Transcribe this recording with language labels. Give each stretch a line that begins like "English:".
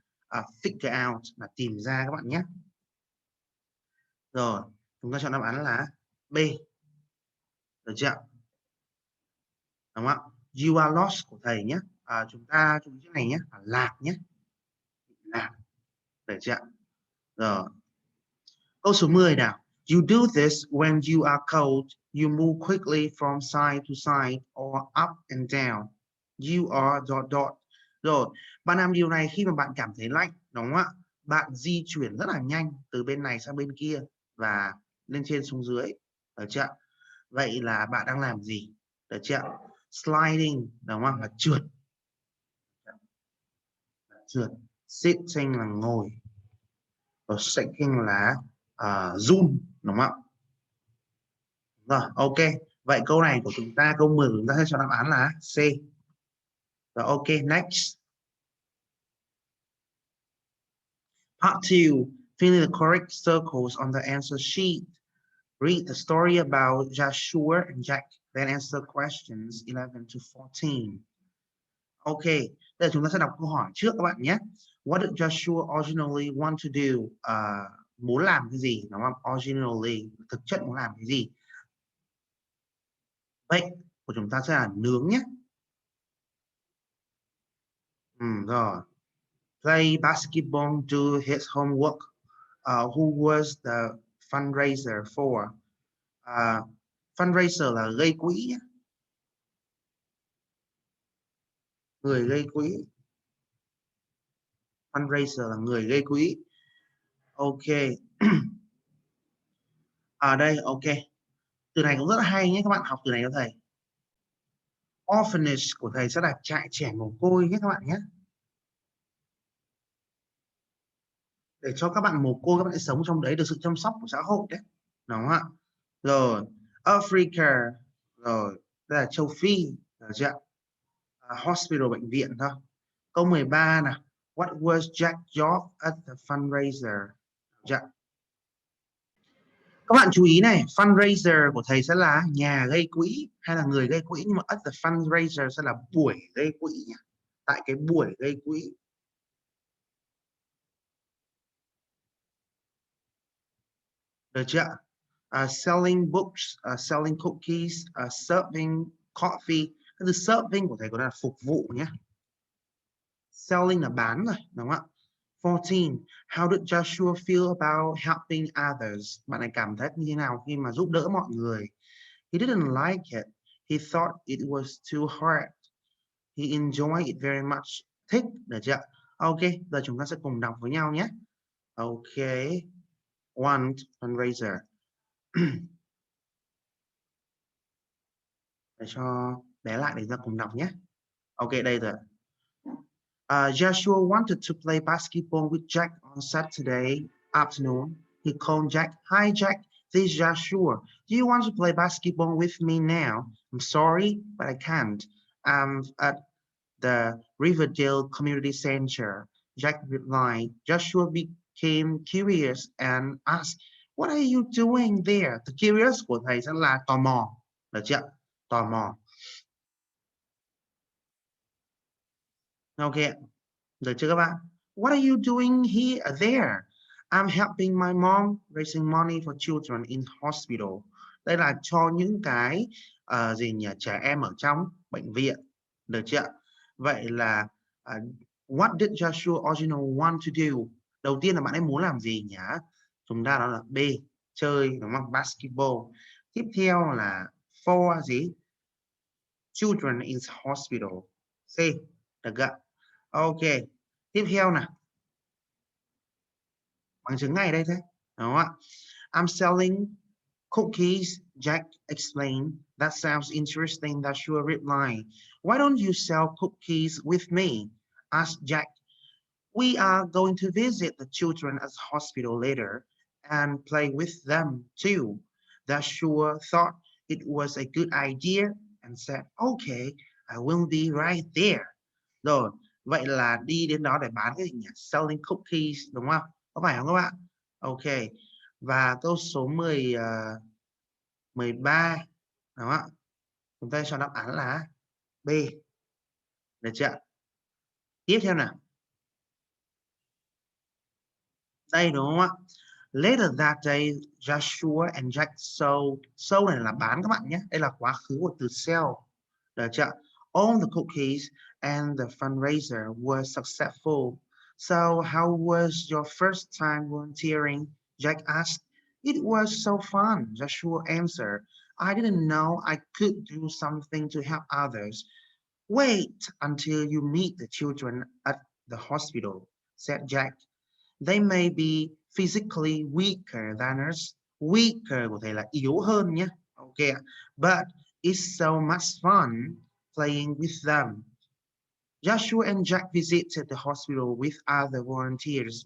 English: Figure out
Vietnamese: là tìm ra các bạn nhé. Rồi chúng ta chọn đáp án là B, được chưa? Đúng không ạ?
English: You are lost
Vietnamese: của thầy nhé. Chúng ta chú ý chữ này nhé, lạc nhé, lạc, được chưa? Rồi câu số 10 nào.
English: You do this when you are cold. You move quickly from side to side or up and down. You are dot dot.
Vietnamese: Rồi, bạn làm điều này khi mà bạn cảm thấy lạnh, đúng không ạ? Bạn di chuyển rất là nhanh từ bên này sang bên kia và lên trên xuống dưới, được chưa? Vậy là bạn đang làm gì? Được chưa? Sliding, đúng không? Là trượt. Trượt. Sitting là ngồi. Rồi shaking là run, đúng không ạ? Rồi, ok. Vậy câu này của chúng ta, câu 10 của chúng ta sẽ cho đáp án là C.
English: Rồi, ok, next. Part 2. Fill in the correct circles on the answer sheet. Read the story about Joshua and Jack. Then answer questions 11 to 14.
Vietnamese: Ok, bây giờ chúng ta sẽ đọc câu hỏi trước các bạn nhé.
English: What did Joshua originally want to do?
Vietnamese: Muốn làm cái gì? Đúng không? Originally, thực chất muốn làm cái gì? Vậy của chúng ta sẽ là nướng nhé. Rồi.
English: Play basketball, do his homework. Who was the fundraiser for?
Vietnamese: Fundraiser là gây quỹ nhé. Người gây quỹ. Fundraiser là người gây quỹ. Ok. Đây, ok. Từ này cũng rất là hay nhé, các bạn học từ này cho thầy. Orphanage của thầy sẽ là trại trẻ mồ côi nhé các bạn nhé. Để cho các bạn mồ côi, các bạn sẽ sống trong đấy được sự chăm sóc của xã hội đấy. Đúng không ạ? Rồi, Africa. Rồi, đây là châu Phi. Được chưa? Hospital, bệnh viện thôi. Câu 13 nào.
English: What was Jack's job at the fundraiser?
Vietnamese: Dạ. Các bạn chú ý này, fundraiser của thầy sẽ là nhà gây quỹ hay là người gây quỹ, nhưng mà
English: at the fundraiser
Vietnamese: sẽ là buổi gây quỹ nhé. Tại cái buổi gây quỹ. Được chưa?
English: Selling books, selling cookies, serving coffee.
Vietnamese: Cái từ serving của thầy có là phục vụ nhé. Selling là bán rồi, đúng không ạ? 14.
English: How did Joshua feel about helping others? Bạn này cảm thấy như thế nào khi mà giúp đỡ mọi người? He didn't like it. He thought it was too hard. He enjoyed it very much.
Vietnamese: Thích, được chưa? Ok, giờ chúng ta sẽ cùng đọc với nhau nhé. Ok.
English: Want fundraiser.
Vietnamese: Để cho bé lại để ra cùng đọc nhé. Ok, đây rồi.
English: Joshua wanted to play basketball with Jack on Saturday afternoon. He called Jack. Hi, Jack. This is Joshua. Do you want to play basketball with me now? I'm sorry, but I can't. I'm at the Riverdale Community Center. Jack replied. Joshua became curious and asked, what are you doing there?
Vietnamese: The curious của thầy sẽ là tò mò. Được chưa? Tò mò. Ok. Được chưa các bạn?
English: What are you doing here there? I'm helping my mom raising money for children in hospital.
Vietnamese: Đây là cho những cái gì nhỉ? Trẻ em ở trong bệnh viện. Được chưa? Vậy là
English: what did Joshua original want to do?
Vietnamese: Đầu tiên là bạn ấy muốn làm gì nhỉ? Chúng ta đó là B, chơi đúng không? Basketball. Tiếp theo là for gì?
English: Children in hospital.
Vietnamese: C, được chưa? Ok. Tiếp theo nào. Bằng chứng ngay đây thế. Đúng không ạ?
English: I'm selling cookies, Jack explained. That sounds interesting, Joshua replied. Why don't you sell cookies with me? Asked Jack. We are going to visit the children at the hospital later and play with them too. Joshua thought it was a good idea and said, okay, I will be right there.
Vietnamese: Rồi, vậy là đi đến đó để bán cái gì nhỉ?
English: Selling cookies,
Vietnamese: đúng không? Có phải không các bạn? Ok. Và câu số 13, đúng không ạ? Chúng ta cho đáp án là B. Được chưa? Tiếp theo nào. Đây đúng không ạ?
English: Later that day, Joshua and Jack sold
Vietnamese: này là bán các bạn nhé. Đây là quá khứ của từ sell. Được chưa?
English: All the cookies and the fundraiser were successful. So how was your first time volunteering? Jack asked. It was so fun, Joshua answered. I didn't know I could do something to help others. Wait until you meet the children at the hospital, said Jack. They may be physically weaker than us.
Vietnamese: Weaker có thể là yếu hơn nhé.
English: Okay. But it's so much fun playing with them. Joshua and Jack visited the hospital with other volunteers.